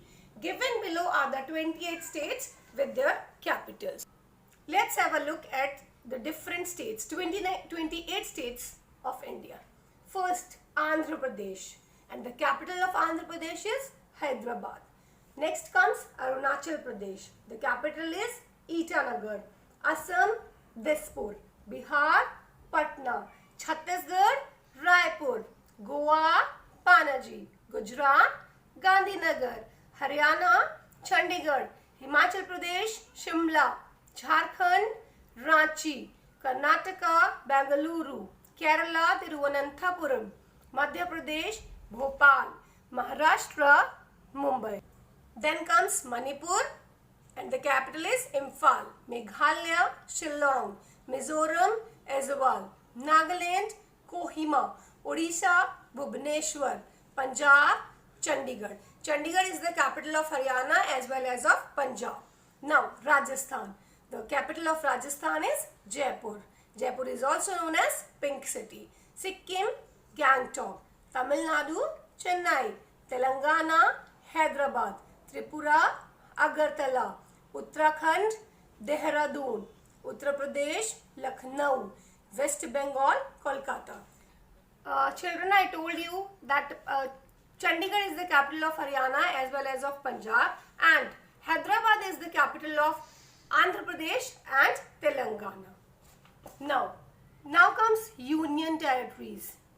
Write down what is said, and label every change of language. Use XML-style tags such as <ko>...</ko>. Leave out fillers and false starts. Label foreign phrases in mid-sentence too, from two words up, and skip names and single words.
<en>Given below are the 28 states with their capitals. Let's have a look at the different states, 28 states of India. First, Andhra Pradesh, and the capital of Andhra Pradesh is Hyderabad. Next comes Arunachal Pradesh. The capital is Itanagar. Assam, Dispur. Bihar, Patna. Chhattisgarh, Raipur. Goa, Panaji. Gujarat, Gandhinagar. Haryana, Chandigarh. Himachal Pradesh, Shimla. Jharkhand, Ranchi. Karnataka, Bengaluru. Kerala, Thiruvananthapuram. Madhya Pradesh, Bhopal. Maharashtra, Mumbai. Then comes Manipur, and the capital is Imphal. Meghalaya, Shillong. Mizoram, Aizawl. Nagaland, Kohima. Odisha, Bhubaneswar. Punjab, Chandigarh. Chandigarh is the capital of Haryana as well as of Punjab. Now, Rajasthan. The capital of Rajasthan is Jaipur. Jaipur is also known as Pink City. Sikkim, Gangtok. Tamil Nadu, Chennai. Telangana, Hyderabad. Tripura, Agartala. Uttarakhand, Dehradun. Uttar Pradesh, Lucknow. West Bengal, Kolkata. Children, I told you that Chandigarh is the capital of Haryana as well as of Punjab, and Hyderabad is the capital of Andhra Pradesh and Telangana. Now comes Union Territories.</en>